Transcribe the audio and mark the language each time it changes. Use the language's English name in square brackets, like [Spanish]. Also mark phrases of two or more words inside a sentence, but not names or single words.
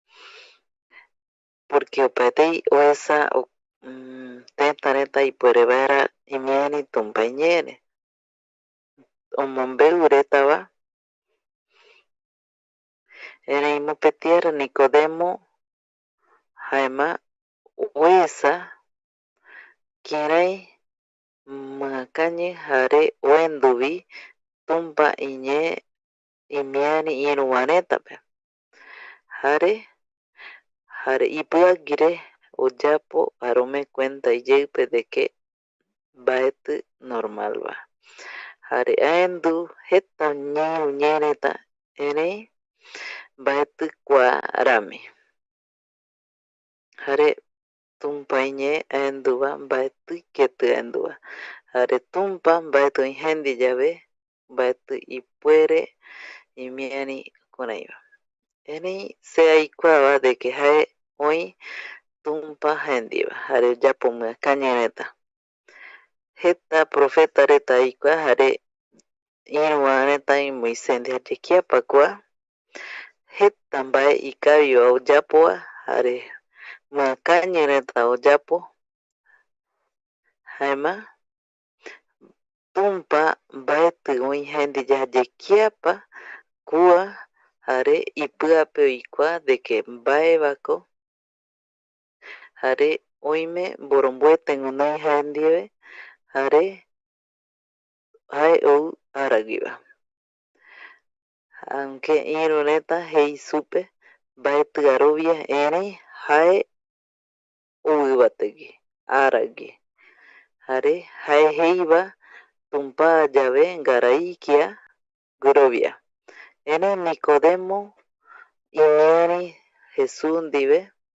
[Eastern Bolivian Guaraní] porque opaetei oesa tëtä reta ipuere vaera imiari tumpa iñeere omombeu retava erei mopetiara Nicodemo jaema oesa kirai myakañy jare oenduvi tumpa iñee imiari iruva retape jare ipyaguire oyapo jare ome cuenta iyeipe [Spanish] de que [Eastern Bolivian Guaraní] mbaeti normalva jare aendu jeta ñee reta erei mbaeti kua rami jare tumpa iñee aenduva mbaeti keti aenduva jare tumpa mbaeti oï jendie yave mbaeti ipuere imiari kuraiva erei se aikuava [Spanish] de que [Eastern Bolivian Guaraní] jae oï tumpa jendieva jare oyapo myakañy reta jeta profeta reta aikua jare iruva retavi Moisés ndie jare kiapa kua jeta mbae ikaviva oyapova jare myakañy reta oyapo jaema tumpa mbaeti oï jendie yae kiapa kua jare ipyape oikua [Spanish] de que [Eastern Bolivian Guaraní] mbaevako jare oime mboromboete guinoi jae ndive jare jae ou araguiva aunque iru reta jei supe mbaeti arovia erei jae ovivategui aragui jare jae jeiva tumpa yave ngarai kia guirovia erei Nicodemo imiari Jesús ndive